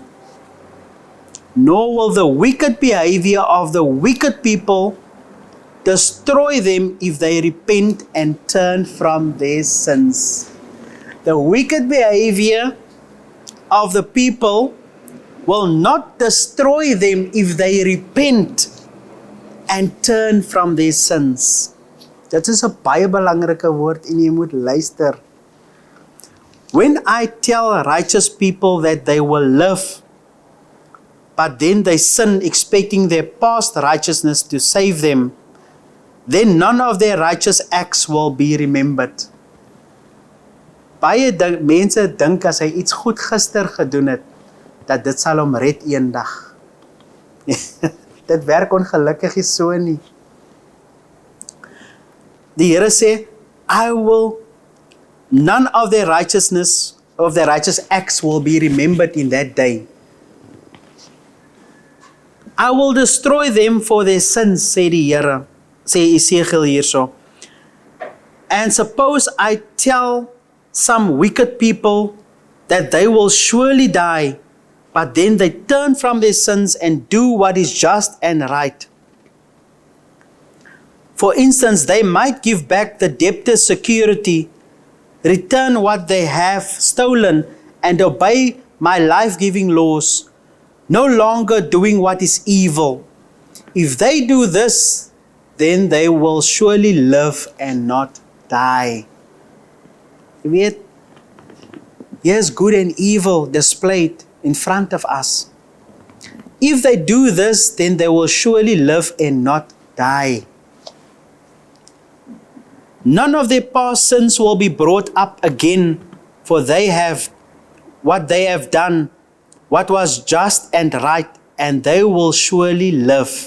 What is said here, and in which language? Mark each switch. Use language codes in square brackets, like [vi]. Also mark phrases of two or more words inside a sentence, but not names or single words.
[en] Nor will the wicked behavior of the wicked people destroy them if they repent and turn from their sins. The wicked behavior of the people will not destroy them if they repent and turn from their sins. [af] Dit is 'n baie belangrike woord en jy moet luister. [en] When I tell righteous people that they will live, but then they sin expecting their past righteousness to save them, then none of their righteous acts will be remembered. [af] Baie mense dink as hy iets goed gister gedoen het, dat dit sal hom red eendag. Dit werk ongelukkig nie so nie. Die Here sê, [en] none of their righteous acts will be remembered in that day. I will destroy them for their sins, [af] sê die Here, sê Esegiel hierso. [en] And suppose I tell some wicked people that they will surely die, but then they turn from their sins and do what is just and right. For instance, they might give back the debtor's security, return what they have stolen, and obey my life-giving laws, no longer doing what is evil. If they do this, then they will surely live and not die. [af] Jy weet, [en] here's good and evil displayed in front of us. If they do this, then they will surely live and not die. None of their past sins will be brought up again, for they have done what was just and right, and they will surely live.